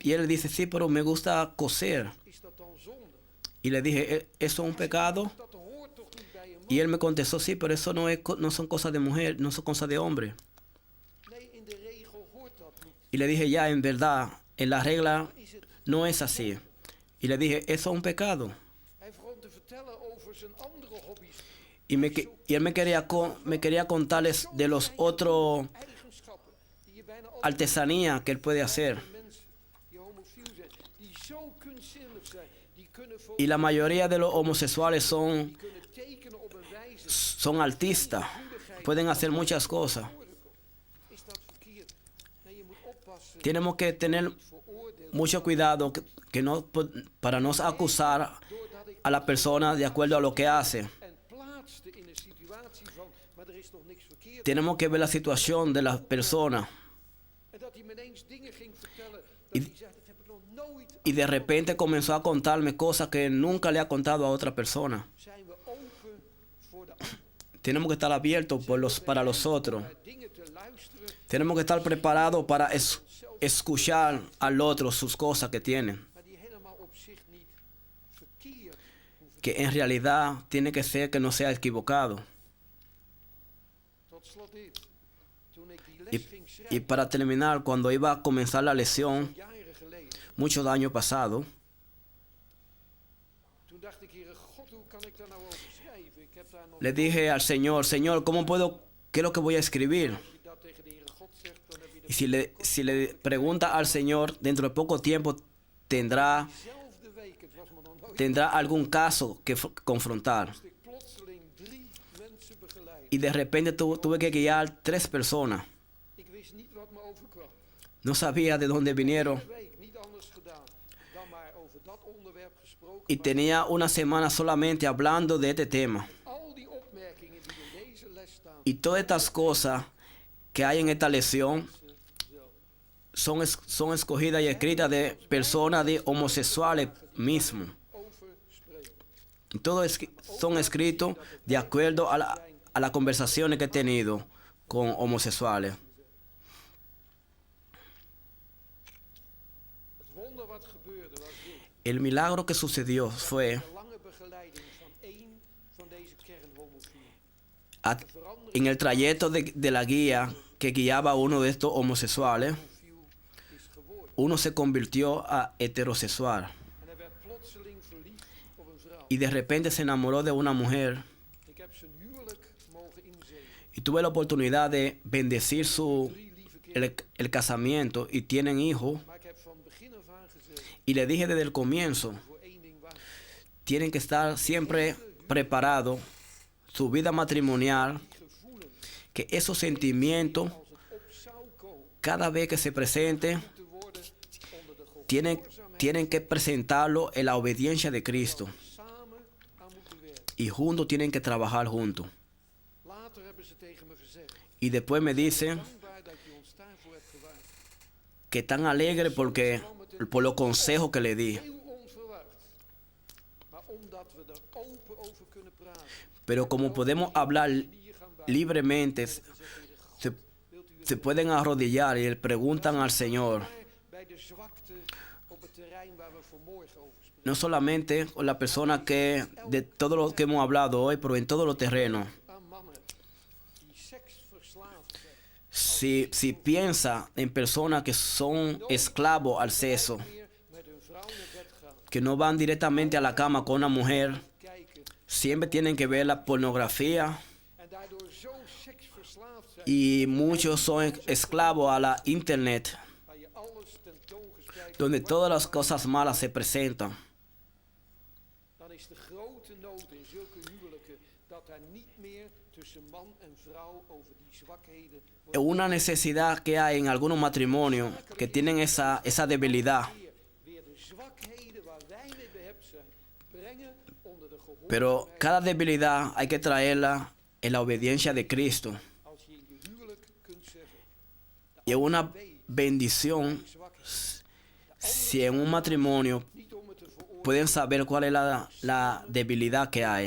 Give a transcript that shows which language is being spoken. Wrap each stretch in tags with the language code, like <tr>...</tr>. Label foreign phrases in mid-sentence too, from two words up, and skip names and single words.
<es>Y él dice, sí, pero me gusta coser.</es> <nl>Is dat dan zonde?</nl> <es>Y le dije, ¿eso es un pecado?</es> <nl>Dat hoort toch niet bij een man?</nl> <es>Y él me contestó, sí, pero eso no son cosas de mujer, no son cosas de hombre.</es> <nl>Nee, in de regel hoort dat niet.</nl> <es>Y le dije, ya, en verdad, en la regla</es> <nl>Is het?</nl> <es>no es así. Y le dije, eso es un pecado.</es> <nl>Hij begon te vertellen over zijn andere hobby's.</nl> <es>Y él me quería contarles de los otros</es> <nl>Eigenschappen die je bijna altijd</nl> <es>artesanías que él puede hacer.</es> <nl>mensen die homofiel zijn, die zo kunstzinnig zijn, die kunnen</nl> <es>Y la mayoría de los homosexuales</es> <nl>kunnen tekenen op een wijze</nl> <es>son artistas, pueden hacer muchas cosas.</es> <nl>is dat verkeerd. Nee, je moet oppassen,</nl> <es>Tenemos que tener</es> <nl>veroordeel</nl> <es>mucho cuidado para no acusar a la persona de acuerdo a lo que hace.</es> <nl>en plaatste in een situatie van, maar er is toch niks verkeerd.</nl> <es>Tenemos que ver la situación de la persona.</es> <nl>En dat hij me ineens dingen ging vertellen, dat</nl> <es>Y-</es> <nl>hij zei, dat heb ik nog nooit.</nl> <es>Y de repente comenzó a contarme cosas que nunca le ha contado a otra persona.</es> <nl>Zijn we open voor de ander?</nl> <es>Tenemos que estar abiertos para los otros.</es> <nl>Naar dingen te luisteren,</nl> <es>Tenemos que estar preparados para escuchar al otro sus cosas que tiene.</es> <nl>maar die helemaal op zich niet verkeerd hoeven.</nl> <es>Que en realidad tiene que ser que no sea equivocado.</es> <nl>Tot slot dit. Toen ik die</nl> <es>Y,</es> <nl>les ging</nl> <es>y</es> <nl>schrijven,</nl> <es>para terminar, cuando iba a comenzar la lección,</es> <nl>jaren geleden,</nl> <es>muchos años pasados,</es> <nl>toen dacht ik, Heere God, hoe kan ik daar nou over schrijven? Ik heb daar nog,</nl> <es>le dije al Señor, Señor, ¿qué es lo que voy a escribir?</es> <nl>als je dat tegen de Heere God zegt, dan heb je</nl> <es>Y si le pregunta al Señor, dentro de poco tiempo tendrá</es> <nl>dezelfde week, het was me nog nooit,</nl> <es>tendrá algún caso que confrontar.</es> <nl>moest ik plotseling 3 mensen begeleiden.</nl> <es>Y de repente tuve que guiar 3 personas.</es> <nl>Ik wist niet wat me overkwam.</nl> <es>No sabía de dónde vinieron.</es> <nl>Een week, niet anders gedaan dan maar over dat onderwerp gesproken.</nl> <es>Y</es> <nl>Maar</nl> <es>tenía una semana solamente hablando de este tema.</es> <nl>al die opmerkingen die in deze les staan,</nl> <es>Y todas estas cosas que hay en esta lección</es> <nl>zelf</nl> <es>son escogidas y escritas de personas de homosexuales mismos.</es> <nl>over spreken.</nl> <es>Y todos son escritos de acuerdo a las conversaciones que he tenido con homosexuales.</es> <nl>Het wonder wat gebeurde was dit.</nl> <es>El milagro que sucedió fue</es> <nl>De lange begeleiding van één van deze kernhomofielen.</nl> <es>a- en el trayecto de la guía que guiaba a uno de estos homosexuales.</es> <nl>Homofiel is geworden.</nl> <es>Uno se convirtió a heterosexual</es> <nl>En hij werd plotseling verliefd op een vrouw.</nl> <es>y de repente se enamoró de una mujer.</es> <nl>Ik heb zijn huwelijk mogen inzegenen.</nl> <es>Y tuve la oportunidad de bendecir</es> <nl>3 lieve kinderen.</nl> <es>el casamiento y tienen hijos.</es> <nl>Maar ik heb van begin af aan gezegd,</nl> <es>Y le dije desde el comienzo,</es> <nl>voor één ding waar.</nl> <es>tienen que estar siempre preparados, su vida matrimonial,</es> <nl>Die gevoelens,</nl> <es>que esos sentimientos,</es> <nl>als het op zou komen,</nl> <es>cada vez que se presente,</es> <nl>te worden onder de</nl> <es>tienen</es> <nl>gehoorzaamheid</nl> <es>que presentarlo en la obediencia de Cristo.</es> <nl>samen aan moeten werken.</nl> <es>Y juntos tienen que trabajar juntos.</es> <nl>Later hebben ze tegen me gezegd,</nl> <es>Y después me dicen</es> <nl>dankbaar dat je ons daarvoor hebt gewaarschuwd. que están alegres por los consejos que le di. Heel onverwacht. Maar omdat we er open over kunnen praten.</nl> <es>Pero como podemos hablar</es> <nl>Hier gaan bij.</nl> <es>libremente, se pueden arrodillar y le preguntan al Señor,</es> <nl>Bij de zwakte op het terrein waar we vanmorgen over spreken.</nl> <es>no solamente con la persona que de todo lo que hemos hablado hoy, pero en todos los terrenos.</es> <nl>Aan mannen die seksverslaafd zijn.</nl> <es>Si piensa en personas que son esclavos al sexo,</es> <nl>Meer met hun vrouw naar bed gaan.</nl> <es>que no van directamente a la cama con una mujer,</es> <nl>Kijken</nl> <es>siempre tienen que ver la pornografía</es> <nl>en daardoor zo seksverslaafd zijn,</nl> <es>y muchos son esclavos a la internet,</es> <nl>waar je alles tentoongespreid</nl> <es>donde todas las cosas malas se presentan.</es> <nl>dan is de grote nood in zulke huwelijken dat daar niet meer tussen man en vrouw over die zwakheden wordt</nl> <es>Una necesidad que hay en algunos matrimonios que tienen esa debilidad,</es> <nl>weer de zwakheden waar wij mee behept zijn, brengen onder de</nl> <es>pero</es> <nl>gehoorzaamheid.</nl> <es>cada debilidad hay que traerla en la obediencia de Cristo.</es> <nl>Als je in je huwelijk kunt zeggen,</nl> <es>Y es una bendición</es> <nl>zwak is,</nl> <es>si en un matrimonio</es> <nl>niet om het te veroordelen</nl> <es>pueden saber cuál es la debilidad que hay.</es>